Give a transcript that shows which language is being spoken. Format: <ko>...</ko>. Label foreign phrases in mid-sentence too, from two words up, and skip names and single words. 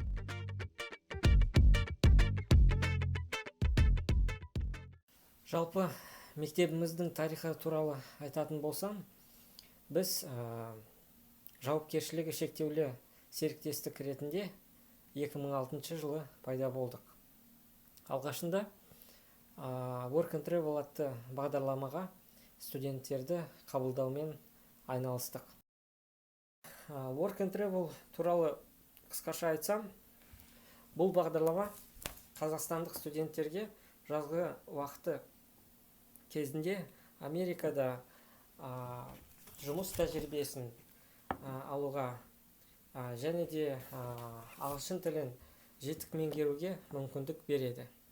<kk>Жалпы мектебіміздің тарихы туралы айтатын болсам, біз жауапкершілігі шектеулі серіктестік ретінде 2006 жылы пайда болдық. Алғашында Work and Travel атты бағдарламаға студенттерді қабылдаумен айналыстық. Work and Travel туралы қысқаша айтсам, бұл бағдарлама қазақстандық студенттерге жазғы уақыты кезінде Америкада жұмыс тәжірибесін алуға және де ағылшын тілін жетік меңгеруге мүмкіндік береді.</kk>